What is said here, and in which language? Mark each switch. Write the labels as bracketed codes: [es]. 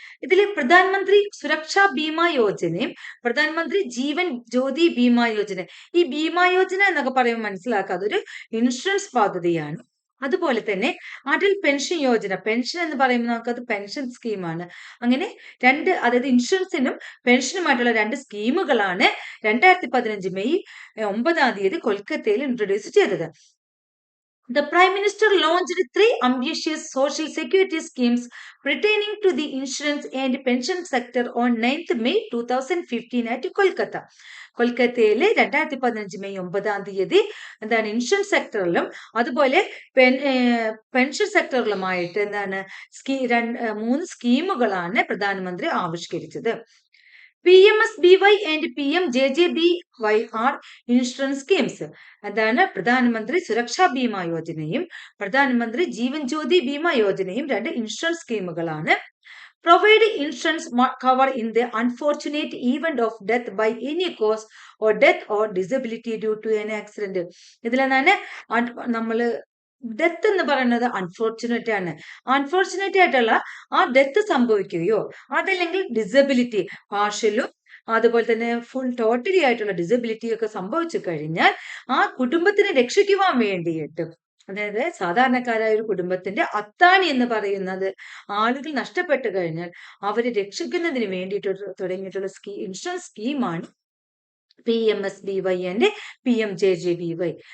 [ml] ഇതിലെ പ്രധാനമന്ത്രി സുരക്ഷാ ബീമാ യോജനയും പ്രധാനമന്ത്രി ജീവൻ ജ്യോതി ബീമാ യോജന, ഈ ബീമാ യോജന എന്നൊക്കെ പറയുമ്പോൾ മനസ്സിലാക്കുക അതൊരു ഇൻഷുറൻസ് പദ്ധതിയാണ്. അതുപോലെ തന്നെ അടൽ പെൻഷൻ യോജന, പെൻഷൻ എന്ന് പറയുമ്പോൾ നമുക്കത് പെൻഷൻ സ്കീമാണ്. അങ്ങനെ അതായത് ഇൻഷുറൻസിനും പെൻഷനുമായിട്ടുള്ള 2 സ്കീമുകളാണ് 2015 മെയ് 9 കൊൽക്കത്തയിൽ ഇൻട്രൊഡ്യൂസ് ചെയ്തത്. [en] The Prime Minister launched 3 ambitious social security schemes pertaining to the insurance and pension sector on 9th May 2015 at Kolkata. [ml] കൊൽക്കത്തയിലെ 2015 മെയ് 9 എന്താണ് ഇൻഷുറൻസ് സെക്ടറിലും അതുപോലെ പെൻഷൻ സെക്ടറിലുമായിട്ട് എന്താണ് 3 സ്കീമുകളാണ് പ്രധാനമന്ത്രി ആവിഷ്കരിച്ചത്. [en] PMSBY and PMJJBY are insurance schemes. [ml] അതാണ് പ്രധാനമന്ത്രി സുരക്ഷാ ബീമാ യോജനയും പ്രധാനമന്ത്രി Jeevan Jyoti Bima യോജനയും 2 insurance സ്കീമുകളാണ്. [en] Provide insurance cover in the unfortunate event of death by any cause or death or disability due to an accident. [ml] ഇതിലെന്താണ് നമ്മള് ഡെത്ത് എന്ന് പറയുന്നത് അൺഫോർച്ചുനേറ്റ് ആണ്. അൺഫോർച്ചുനേറ്റ് ആയിട്ടുള്ള ആ ഡെത്ത് സംഭവിക്കുകയോ അതല്ലെങ്കിൽ ഡിസബിലിറ്റി പാർഷ്യലും അതുപോലെ തന്നെ ഫുൾ ടോട്ടലി ആയിട്ടുള്ള ഡിസബിലിറ്റി ഒക്കെ സംഭവിച്ചു കഴിഞ്ഞാൽ ആ കുടുംബത്തിനെ രക്ഷിക്കുവാൻ വേണ്ടിയിട്ട്, അതായത് സാധാരണക്കാരായ ഒരു കുടുംബത്തിന്റെ അത്താണി എന്ന് പറയുന്നത് ആളുകൾ നഷ്ടപ്പെട്ടു കഴിഞ്ഞാൽ അവരെ രക്ഷിക്കുന്നതിന് വേണ്ടിയിട്ട് തുടങ്ങിയിട്ടുള്ള ഇൻഷുറൻസ് സ്കീമാണ് PMSBY ആൻഡ് PMJJBY.